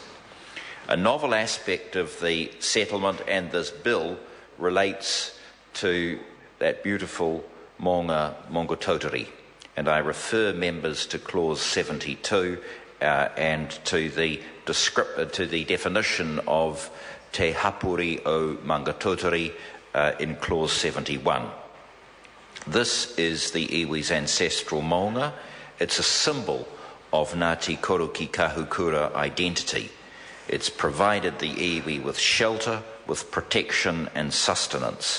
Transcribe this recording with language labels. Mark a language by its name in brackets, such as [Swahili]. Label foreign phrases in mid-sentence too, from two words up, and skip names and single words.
[English] A novel aspect of the settlement and this bill relates to that beautiful maunga Mongototori, and I refer members to clause 72 and to the definition of [Māori] te hapuri o Mongototori [English] in clause 71. This is the iwi's ancestral maunga. It's a symbol of Ngati Koroki Kahukura identity. It's provided the iwi with shelter, with protection and sustenance.